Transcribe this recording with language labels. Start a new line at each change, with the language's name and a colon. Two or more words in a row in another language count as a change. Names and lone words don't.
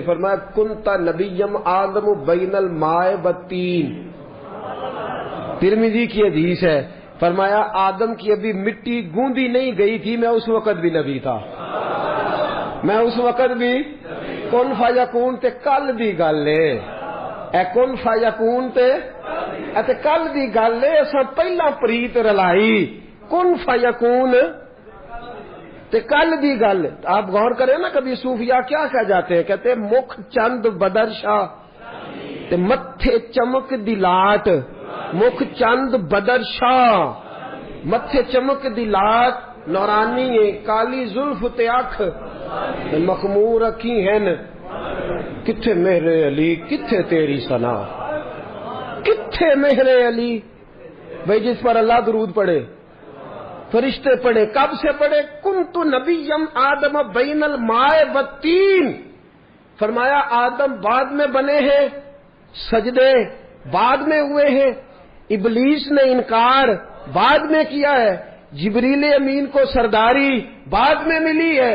Urdu: فرمایا
Arabic: کنت نبیم آدم بین الماء والطین.
Urdu: ترمذی کی حدیث ہے. فرمایا آدم کی ابھی مٹی گوندی نہیں گئی تھی، میں اس وقت بھی نبی تھا. میں اس وقت بھی
Punjabi: کن فیکون تے کل دی گل ہے. اے کن فیکون تے اتے کل دی گل ہے. اساں پہلا پریت رلائی کن فیکون تے کل دی گل.
Urdu: آپ غور کریں نا، کبھی صوفیاء کیا کہہ جاتے ہیں؟ کہتے ہیں
Punjabi: مکھ چند بدر شاہ تے متھے چمک دی لاٹ. مکھ چند بدر شاہ، متھے چمک دی لاٹ نورانی ہے. کالی زلف تے اکھ مخمور اکھی ہیں. کتھے میرے علی کتھے تیری ثنا، کتھے میرے علی.
Urdu: بھائی جس پر اللہ درود پڑھے، فرشتے پڑھے. کب سے پڑھے؟
Arabic: کنت نبیم آدم بین الماء والطین.
Urdu: فرمایا آدم بعد میں بنے ہیں، سجدے بعد میں ہوئے ہیں، ابلیس نے انکار بعد میں کیا ہے، جبریل امین کو سرداری بعد میں ملی ہے.